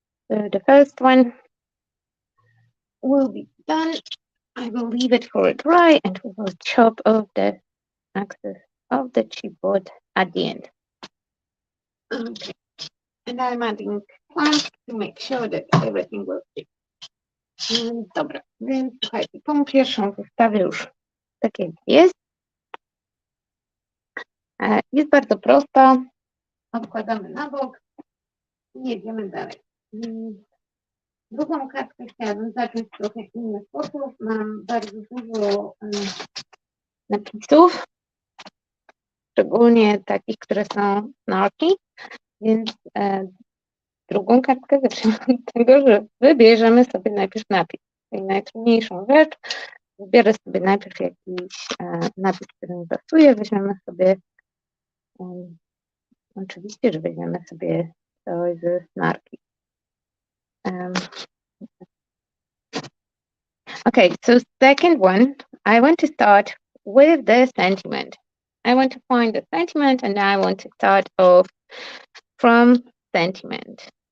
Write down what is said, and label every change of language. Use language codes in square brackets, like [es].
[en] So the first one will be done. I will leave it for it dry and we will chop off the excess of the chipboard at the end. Okay. And I'm adding plants to make sure that everything will fit. [pl] Dobra, więc słuchajcie, tą pierwszą zostawię już tak jak jest. Jest bardzo prosta. Odkładamy na bok. jedziemy dalej. Drugą kartkę chciałabym zacząć w trochę inny sposób. Mam bardzo dużo napisów, szczególnie takich, które są snarky, więc drugą kartkę zaczynamy od tego, że wybierzemy sobie najpierw napis. Czyli najtrudniejszą rzecz, wybiorę sobie najpierw jakiś napis, który mi pasuje, weźmiemy sobie, oczywiście, że weźmiemy sobie coś ze snarki. [en] Okay, so second one, I want to start with the sentiment. I want to find the sentiment and I want to start off from sentiment.